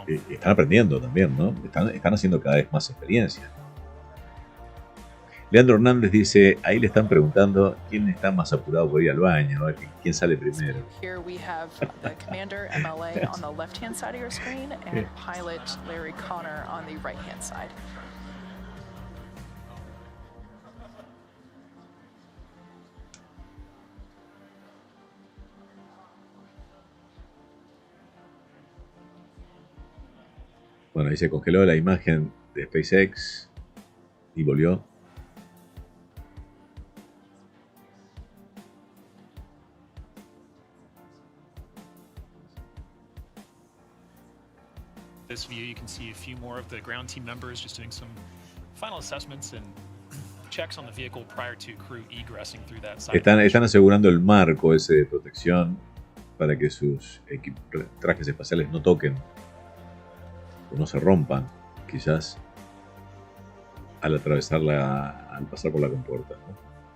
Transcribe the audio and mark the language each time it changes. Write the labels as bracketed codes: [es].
[es] Están aprendiendo también, ¿no? Están haciendo cada vez más experiencia. Leandro Hernández dice, ahí le están preguntando quién está más apurado por ir al baño, ¿no? Quién sale primero. [en] Here we have the commander MLA on the left-hand side of your screen and pilot Larry Connor on the right-hand side. [es] Bueno, ahí se congeló la imagen de SpaceX y volvió. [en] This view, you can see a few more of the ground team members just doing some final assessments and checks on the vehicle prior to crew egressing through that side. [es] Están asegurando el marco ese de protección para que sus trajes espaciales no toquen o no se rompan, quizás al al pasar por la compuerta, ¿no?